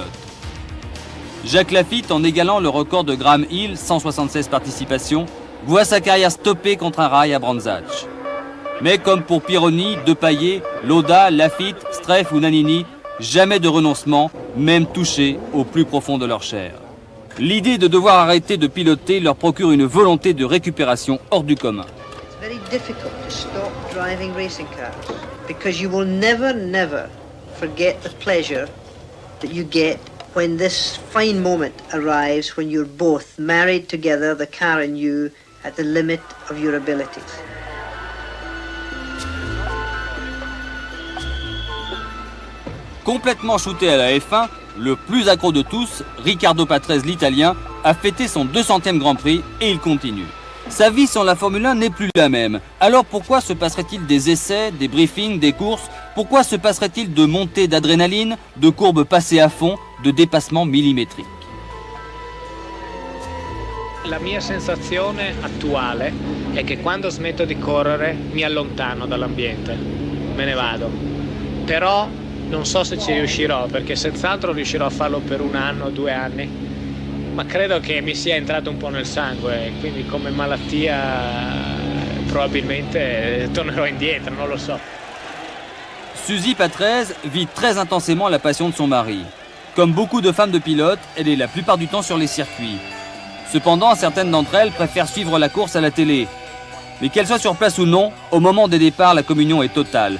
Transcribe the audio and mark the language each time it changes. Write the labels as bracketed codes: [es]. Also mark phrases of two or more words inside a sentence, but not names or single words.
[fr] Jacques Lafitte, en égalant le record de Graham Hill, 176 participations, voit sa carrière stoppée contre un rail à Brands Hatch. Mais comme pour Pironi, Depailler, Lauda, Lafitte, Streff ou Nannini, jamais de renoncement, même touché au plus profond de leur chair. L'idée de devoir arrêter de piloter leur procure une volonté de récupération hors du commun. [en] It's very difficult to stop driving racing cars because you will never forget the pleasure that you get when this fine moment arrives when you're both married together, the car and you, at the limit of your abilities. [fr] Complètement shooté à la F1, le plus accro de tous, Riccardo Patrese l'italien, a fêté son 200e Grand Prix et il continue. Sa vie sans la Formule 1 n'est plus la même. Alors pourquoi se passerait-il des essais, des briefings, des courses? Pourquoi se passerait-il de montées d'adrénaline, de courbes passées à fond, de dépassements millimétriques? [it] La mia sensazione attuale è che quando smetto di correre mi allontano dall'ambiente, me ne vado. Però non so se ci riuscirò, perché senz'altro riuscirò a farlo per 1 anno o 2 anni, ma credo che mi sia entrato un po' nel sangue, quindi come malattia probabilmente tornerò indietro, non lo so. [fr] Suzy Patrese vit très intensément la passion de son mari. Comme beaucoup de femmes de pilotes, elle est la plupart du temps sur les circuits. Cependant, certaines d'entre elles préfèrent suivre la course à la télé. Mais qu'elles soient sur place ou non, au moment des départs, la communion est totale.